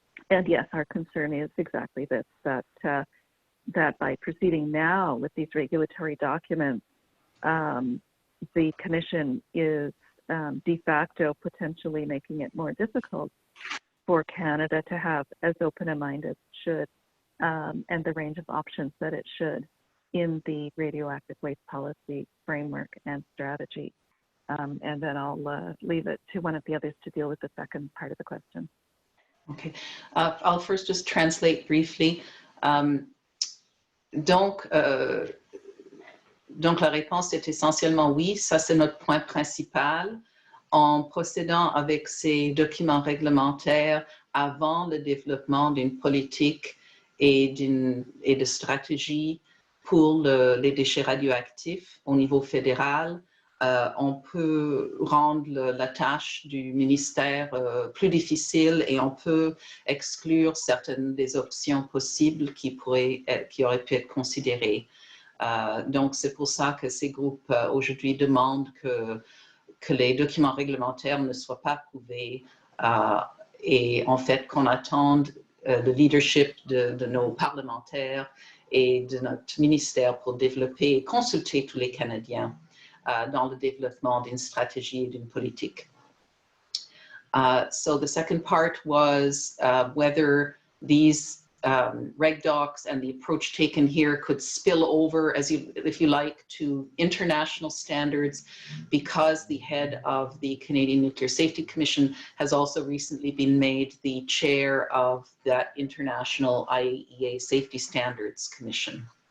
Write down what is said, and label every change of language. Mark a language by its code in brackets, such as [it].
[en] And yes, our concern is exactly this, that by proceeding now with these regulatory documents, the Commission is de facto potentially making it more difficult for Canada to have as open a mind as it should, and the range of options that it should in the radioactive waste policy framework and strategy. And then I'll leave it to one of the others to deal with the second part of the question. Okay, I'll first just translate briefly. [fr] Donc la réponse est essentiellement oui, ça c'est notre point principal. En procédant avec ces documents réglementaires avant le développement d'une politique et de stratégie pour les déchets radioactifs au niveau fédéral, on peut rendre la tâche du ministère plus difficile et on peut exclure certaines des options possibles qui auraient pu être considérées. Donc, c'est pour ça que ces groupes aujourd'hui demandent que les documents réglementaires ne soient pas approuvés et en fait qu'on attende le leadership de nos parlementaires et de notre ministère pour développer et consulter tous les Canadiens dans le développement d'une stratégie et d'une politique. [en] So the second part was whether these REGDOCs and the approach taken here could spill over, if you like, to international standards, because the head of the Canadian Nuclear Safety Commission has also recently been made the chair of that International IAEA Safety Standards Commission.